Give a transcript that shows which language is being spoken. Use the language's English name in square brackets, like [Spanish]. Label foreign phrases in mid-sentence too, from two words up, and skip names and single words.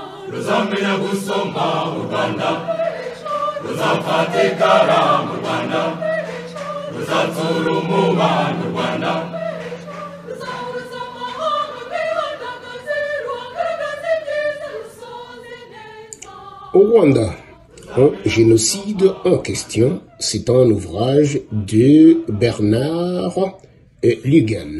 [Kinyarwanda] ruzamenya gusoma mu Rwanda, ruzafatikara mu Rwanda, ruzatsura umubano mu Rwanda. [French] Au Rwanda, un génocide en question, c'est un ouvrage de Bernard Lugan.